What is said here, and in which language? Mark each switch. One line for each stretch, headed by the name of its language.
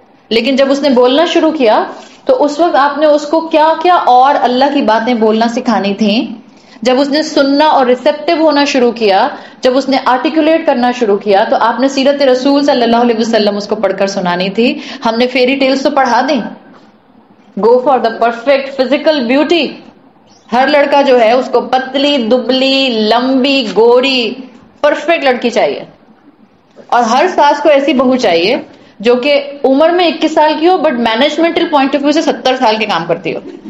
Urdu: لیکن جب اس نے بولنا شروع کیا تو اس وقت آپ نے اس کو کیا کیا اور اللہ کی باتیں بولنا سکھانی تھیں. جب اس نے سننا اور ریسیپٹیو ہونا شروع کیا، جب اس نے آرٹیکولیٹ کرنا شروع کیا، تو آپ نے سیرت رسول صلی اللہ علیہ وسلم اس کو پڑھ کر سنانی تھی. ہم نے فیری ٹیلز تو پڑھا دیں.
English: Go for the perfect physical beauty.
Urdu: ہر لڑکا جو ہے اس کو پتلی دبلی لمبی گوری پرفیکٹ لڑکی چاہیے، اور ہر ساس کو ایسی بہو چاہیے جو کہ عمر میں 21 سال کی ہو
English: but managemental point of view
Urdu: سے 70 سال کے کام کرتی ہو.